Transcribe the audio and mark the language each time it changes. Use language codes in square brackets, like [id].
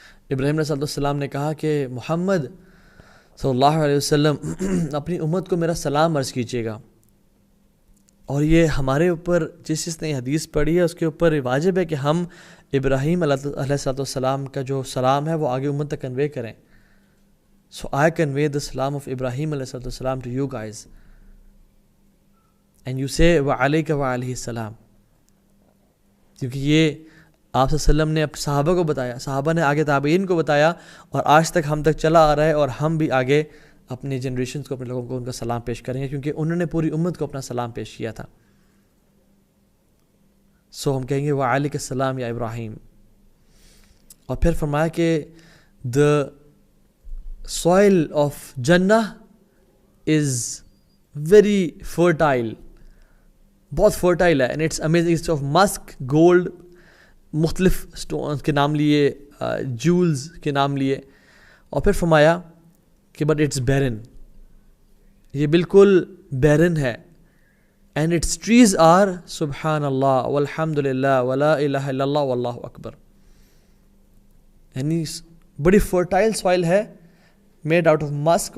[ur] ابراہیم علیہ السلام نے کہا کہ محمد صلی اللہ علیہ وسلم اپنی امت کو میرا سلام عرض کیجیے گا. اور یہ ہمارے اوپر جس نے حدیث پڑھی ہے اس کے اوپر واجب ہے کہ ہم ابراہیم علیہ السلام کا جو سلام ہے وہ آگے امت تک کنوے کریں. [en] So I convey the salam of Ibrahim علیہ السلام to you guys. And you say [ar] وَعَلَيْكَ وَعَلَيْهِ السلام. [ur] کیونکہ یہ آپ صلی اللہ علیہ وسلم نے صحابہ کو بتایا، صحابہ نے آگے تابعین کو بتایا، اور آج تک ہم تک چلا آ رہا ہے، اور ہم بھی آگے اپنے جنریشنز کو، اپنے لوگوں کو ان کا سلام پیش کریں گے کیونکہ انہوں نے پوری امت کو اپنا سلام پیش کیا تھا. سو ہم کہیں گے [ar] وعلیک السلام یا ابراہیم. [ur] اور پھر فرمایا کہ [en] the soil of Jannah is very fertile، [ur] بہت فرٹائل ہے. [en] and it's amazing، it's of musk، gold، مختلف stones [ur] کے نام لیے، [en] jewels کے نام لیے. [ur] اور پھر فرمایا کہ [en] but it's barren، [ur] یہ بالکل barren ہے. [en] and its trees are [ar] سبحان اللہ والحمد للہ ولا الہ الا اللہ واللہ اکبر. [ur] یعنی بڑی فرٹائل سوائل ہے، [en] Made out of musk.